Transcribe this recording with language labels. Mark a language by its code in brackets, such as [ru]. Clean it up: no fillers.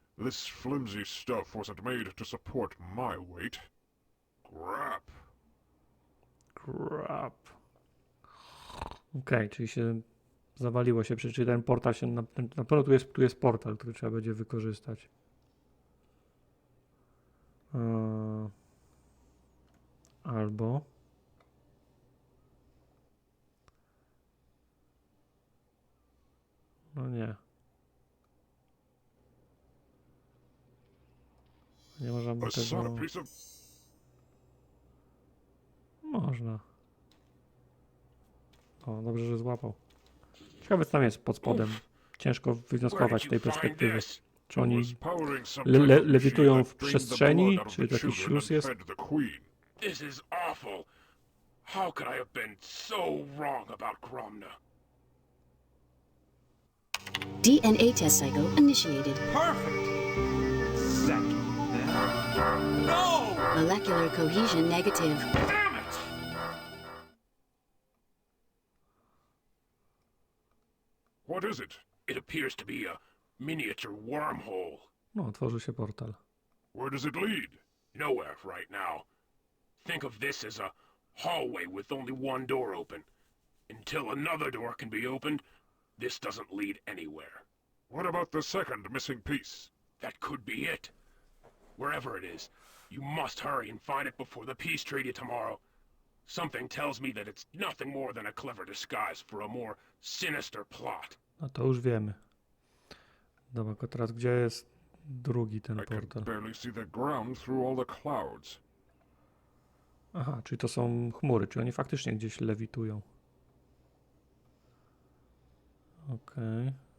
[en] This flimsy stuff wasn't made to support my weight. Crap. Crap. [pl] Okej, czyli się zawaliło się, czyli ten portal się, na pewno tu jest portal, który trzeba będzie wykorzystać. Albo no nie. Nie można by tego... Można. O, dobrze, że złapał. Ciekawe, co tam jest pod spodem. Ciężko wywnioskować z tej perspektywy. Czy oni lewitują w przestrzeni, czy to jakiś śluz jest? [en] This is awful. How could I have been so wrong about Gromna? DNA test cycle initiated. Perfect! Second, then. No! Molecular cohesion negative. Damn it! What is it? It appears to be a miniature wormhole. [pl] No, otworzył się portal. [en] Where does it lead? Nowhere right now. Think of this as a hallway with only one door open. Until another door can be opened, this doesn't lead anywhere. What about the second missing piece? That could be it. Wherever it is, you must hurry and find it before the peace treaty tomorrow. Something tells me that it's nothing more than a clever disguise for a more sinister plot. [pl] No to już wiemy. Dobra, tylko teraz gdzie jest drugi ten portal? [en] Barely see the ground through all the clouds. [pl] Aha, czyli to są chmury, czyli oni faktycznie gdzieś lewitują. Okej.